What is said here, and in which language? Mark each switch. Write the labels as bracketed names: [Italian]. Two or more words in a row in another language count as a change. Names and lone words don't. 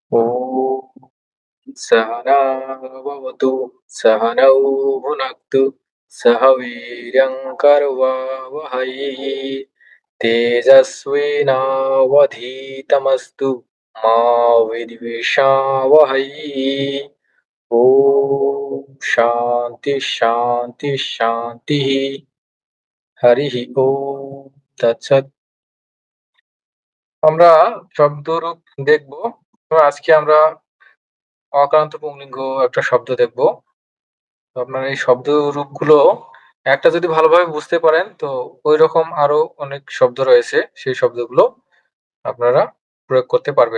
[Sanskrit] ॐ सहना भवतु सहनौ भुनक्तु सह वीर्यङ्करवावहै तेजस्विनावधीतमस्तु मा विद्विषावहै। ॐ शान्ति शान्ति शान्तिः। हरिः ओम তৎসৎ। [Bangla] আমরা শব্দরূপ দেখব। তো আজকে আমরা অকারান্ত পুংলিঙ্গ একটা শব্দ দেখব। তো আপনারা এই শব্দ রূপগুলো একটা যদি ভালোভাবে বুঝতে পারেন তো ওই রকম আরো অনেক শব্দ রয়েছে, সেই শব্দগুলো আপনারা প্রয়োগ করতে পারবেন।